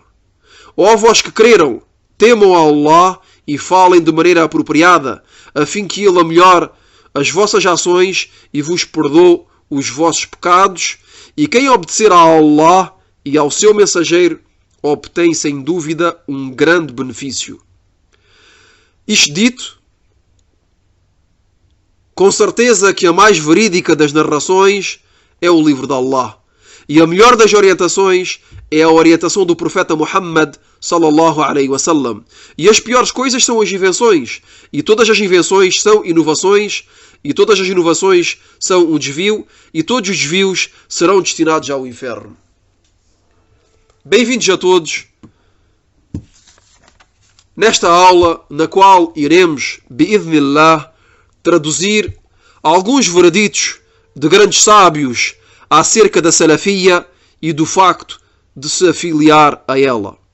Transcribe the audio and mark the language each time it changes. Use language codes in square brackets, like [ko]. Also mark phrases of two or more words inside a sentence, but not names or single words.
[pt] Ó vós que creram, temam a Allah e falem de maneira apropriada, a fim que Ele melhore as vossas ações e vos perdoe os vossos pecados, e quem obedecer a Allah e ao seu mensageiro obtém sem dúvida um grande benefício. Isto dito, com certeza que a mais verídica das narrações é o livro de Allah, e a melhor das orientações é a orientação do profeta Muhammad [ar] صلى الله عليه وسلم. [pt] E as piores coisas são as invenções, e todas as invenções são inovações, e todas as inovações são um desvio, e todos os desvios serão destinados ao inferno. Bem-vindos a todos nesta aula na qual iremos, bi'idhnillah, traduzir alguns vereditos de grandes sábios acerca da salafia e do facto de se afiliar a ela.